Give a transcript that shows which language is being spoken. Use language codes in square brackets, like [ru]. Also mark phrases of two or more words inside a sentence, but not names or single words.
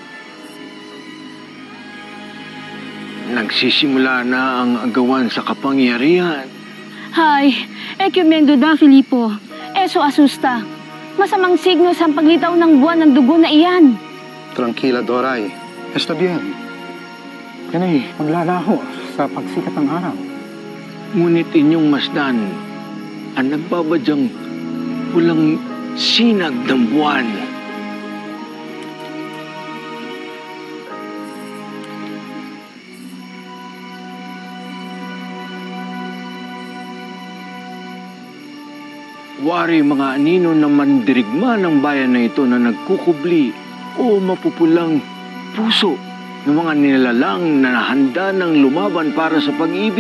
[tl] Nagsisimula na ang agawan sa kapangyarihan. [es] Hay, ekumendo da, Filipo. Eso asusta. [tl] Masamang signo sa paglitaw ng buwan ng dugo na iyan. [es] Tranquila, Doray. Está bien. [tl] Yan ay maglalaho sa pagsikat ng araw. Ngunit inyong masdan ang nagbabadyang pulang sinag ng buwan. Wari mga anino na mandirigma ng bayan na ito na nagkukubli o mapupulang puso ng mga nilalang na handa ng lumaban para sa pag-ibig.